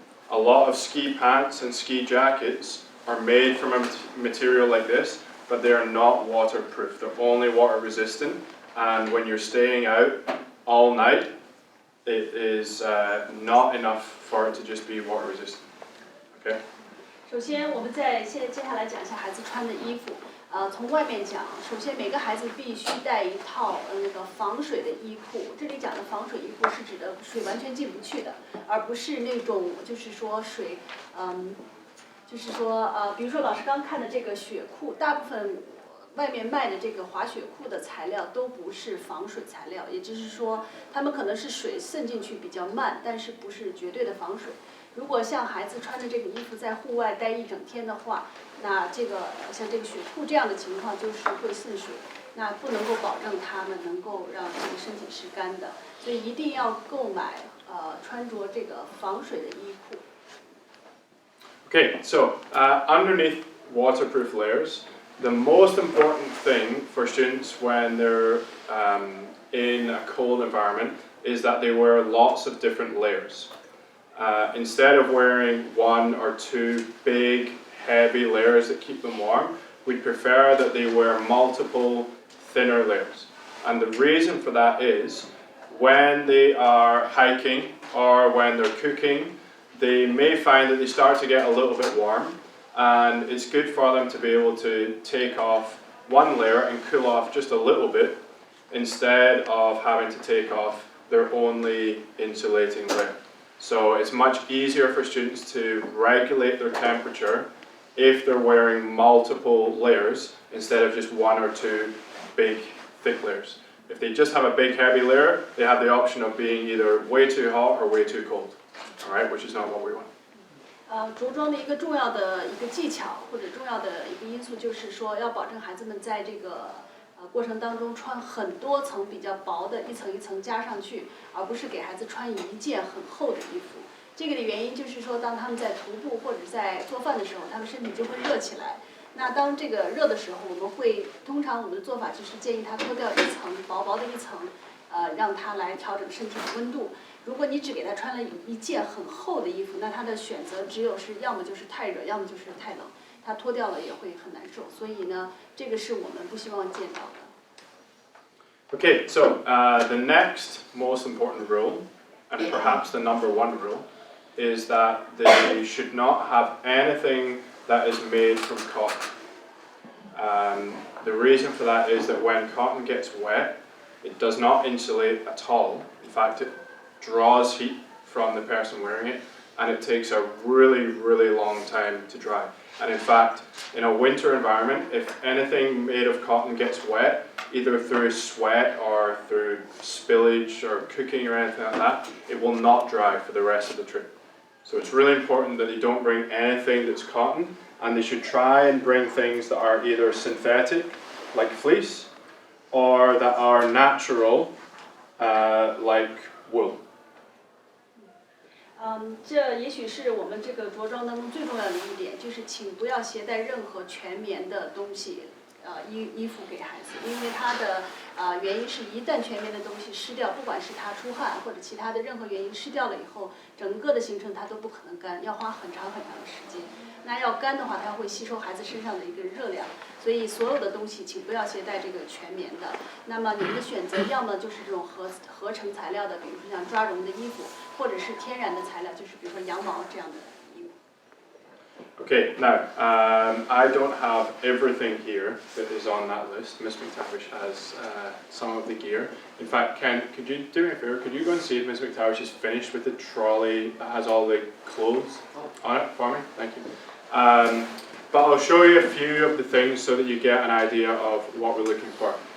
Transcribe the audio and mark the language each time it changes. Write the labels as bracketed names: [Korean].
[English] A lot of ski pants and ski jackets are made from a material like this, but they are not waterproof. They're only water resistant, and when you're staying out all night, it is not enough for it to just be water resistant. Okay? [Chinese] 首先，我们接下来讲一下孩子穿的衣服。从外面讲，首先每个孩子必须带一套那个防水的衣裤。这里讲的防水衣裤是指的水完全进不去的，而不是那种就是说水，就是说比如说老师刚看的这个雪裤，大部分外面卖的这个滑雪裤的材料都不是防水材料，也就是说，它们可能是水渗进去比较慢，但是不是绝对的防水。如果像孩子穿着这个衣服在户外待一整天的话，那这个像这个雪裤这样的情况就是会渗水，那不能够保证他们能够让这个身体是干的，所以一定要购买穿着这个防水的衣裤。 [English] Okay, so underneath waterproof layers, the most important thing for students when they're in a cold environment is that they wear lots of different layers. Instead of wearing 1 or 2 big, heavy layers that keep them warm, we prefer that they wear multiple thinner layers. And the reason for that is when they are hiking or when they're cooking, they may find that they start to get a little bit warm, and it's good for them to be able to take off one layer and cool off just a little bit instead of having to take off their only insulating layer. So it's much easier for students to regulate their temperature if they're wearing multiple layers instead of just one or two big thick layers. If they just have a big heavy layer, they have the option of being either way too hot or way too cold, all right, which is not what we want. [Chinese] 着装的一个重要的一个技巧或者重要的一个因素就是说，要保证孩子们在这个过程当中穿很多层比较薄的一层一层加上去，而不是给孩子穿一件很厚的衣服。这个的原因就是说，当他们在徒步或者在做饭的时候，他们身体就会热起来。那当这个热的时候，我们会通常我们的做法就是建议他脱掉一层薄薄的一层，让他来调整身体的温度。如果你只给他穿了一件很厚的衣服，那他的选择只有是要么就是太热，要么就是太冷，他脱掉了也会很难受。所以呢，这个是我们不希望见到的。 [English] Okay, so the next most important rule, and perhaps the number one rule, is that they should not have anything that is made from cotton. The reason for that is that when cotton gets wet, it does not insulate at all. In fact, it draws heat from the person wearing it, and it takes a really, really long time to dry. And in fact, in a winter environment, if anything made of cotton gets wet, either through sweat or through spillage or cooking or anything like that, it will not dry for the rest of the trip. So it's really important that they don't bring anything that's cotton, and they should try and bring things that are either synthetic, like fleece, or that are natural, like wool. [Chinese] 这也许是我们这个着装当中最重要的一点，就是请不要携带任何全棉的东西，衣服给孩子，因为它的原因是一旦全棉的东西湿掉，不管是他出汗或者其他的任何原因湿掉了以后，整个的行程它都不可能干，要花很长很长的时间。那要干的话，它会吸收孩子身上的一个热量，所以所有的东西请不要携带这个全棉的。那么你们的选择要么就是这种合成材料的，比如说像抓绒的衣服，或者是天然的材料，就是比如说羊毛这样的衣服。 [English] Okay, now I don't have everything here that is on that list. Miss McTavish has some of the gear. In fact, Ken, could you do me a favour? Could you go and see if Miss McTavish is finished with the trolley that has all the clothes on it for me? Thank you. But I'll show you a few of the things so that you get an idea of what we're looking for.